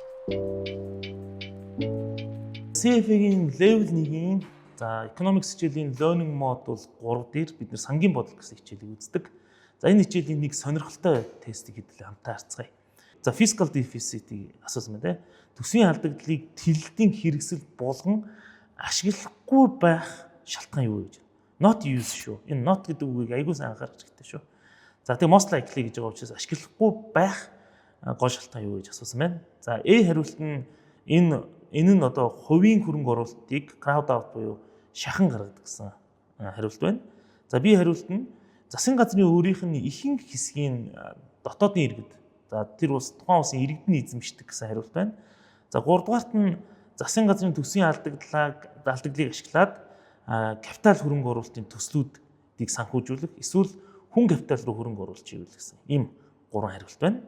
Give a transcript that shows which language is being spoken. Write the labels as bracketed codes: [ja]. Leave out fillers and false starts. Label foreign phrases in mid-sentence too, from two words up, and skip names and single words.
[mn] CFA-гийн level 1-ийн economics хичээлийн [en] learning mode [mn] бол 3 дээр бид нэр сангийн бодол гэсэн хичээлийг үздэг. За энэ хичээлийн нэг сонирхолтой тестийг хэдүүлээ хамтаа харцгаая. За [en] fiscal deficit- [mn] ийг асуусан байна те. Төсвийн алдагдлыг тэлэлтийн хэрэгсэл болгон ашиглахгүй байх шалтгаан юу вэ гэж. [en] Not use шүү. [mn] Энэ not гэдэг үгийг аягүй сайн анхаарах хэрэгтэй шүү. За тэгээ [en] most likely [mn] гэж байгаа учраас ашиглахгүй байх гол шалтгаан юу гэж асуусан байна. За A хариулт нь энэ нь одоо хувийн хөрөнгө оруулалтыг [en] crowd out [mn] буюу шахан гаргадаг гэсэн хариулт байна. За B хариулт нь засгийн газрын өөрийнх нь ихэнх хэсгийн дотоодын иргэд за тэр улс тухайн улсын иргэдний эзэмшдэг гэсэн хариулт байна. За 3 дугаарт нь засгийн газрын төсвийн алдагдлыг ашиглаад капитал хөрөнгө оруулалтын төслүүдийг санхүүжүүлэх эсвэл хүн капитал руу хөрөнгө оруулж ивэл гэсэн ийм 3 хариулт байна.